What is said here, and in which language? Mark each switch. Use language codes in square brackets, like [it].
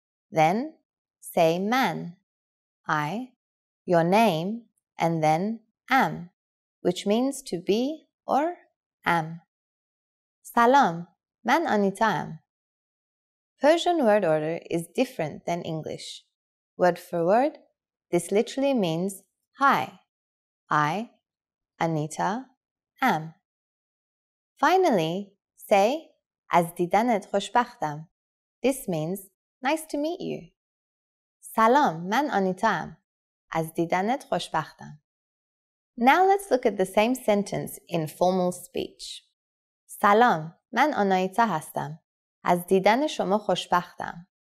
[en] Then say man, I, your name, and then am, which means to be or am. [fa] Salam, man Anita'am. [en] Persian word order is different than English. Word for word, this literally means hi, I, Anita, am. Finally, say [fa] از دیدنت خوشبختم. [en] This means nice to meet you. [fa] سلام، من آنیتام. از دیدنت خوشبختم. [en] Now let's look at the same sentence in formal speech. [fa] سلام، من آنایتا هستم. از دیدن شما خوشبختم.